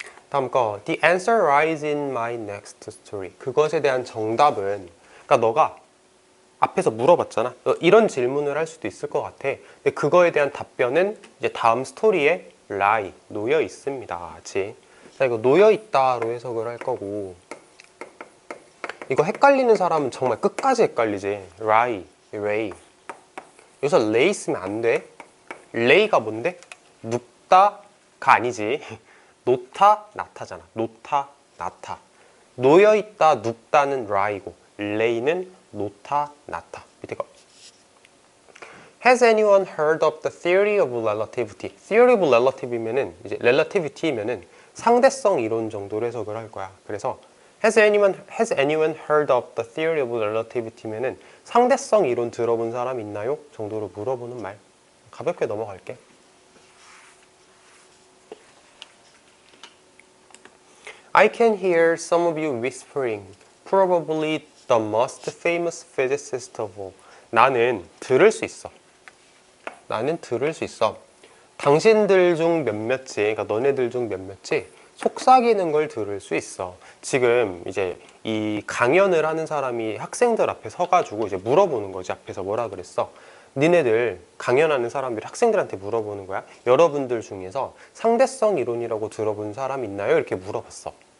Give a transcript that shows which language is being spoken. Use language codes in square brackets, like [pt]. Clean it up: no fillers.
[ko] 다음 거, [en] The answer lies in my next story. [ko] 그것에 대한 정답은, 그러니까 너가 앞에서 물어봤잖아. 이런 질문을 할 수도 있을 것 같아. 근데 그거에 대한 답변은 이제 다음 스토리에 lie, 놓여 있습니다. 그치? 자, 이거 놓여 있다로 해석을 할 거고, 이거 헷갈리는 사람은 정말 끝까지 헷갈리지. [en] lie, lay. [ko] 여기서 lay 쓰면 안 돼. lay가 뭔데? 눕다가 아니지. 놓다, 나타잖아. 놓다, 나타. 놓여있다, 눕다는 lie고, lay는 놓다, 나타. 밑에 거. [en] Has anyone heard of the theory of relativity? [ko] Theory of relativity면은 이제 relativity면은 상대성 이론 정도로 해석을 할 거야. 그래서 [en] Has anyone heard of the theory of relativity면은 [ko] 상대성 이론 들어본 사람 있나요? 정도로 물어보는 말. 가볍게 넘어갈게. [en] I can hear some of you whispering. Probably the most famous physicist of all. [ko] 나는 들을 수 있어. 나는 들을 수 있어. 당신들 중 몇몇이, 그러니까 너네들 중 몇몇이 속삭이는 걸 들을 수 있어. 지금 이제 이 강연을 하는 사람이 학생들 앞에 서가지고 이제 물어보는 거지. 앞에서 뭐라 그랬어? 니네들 강연하는 사람들이 학생들한테 물어보는 거야. 여러분들 중에서 상대성 이론이라고 들어본 사람 있나요? 이렇게 물어봤어.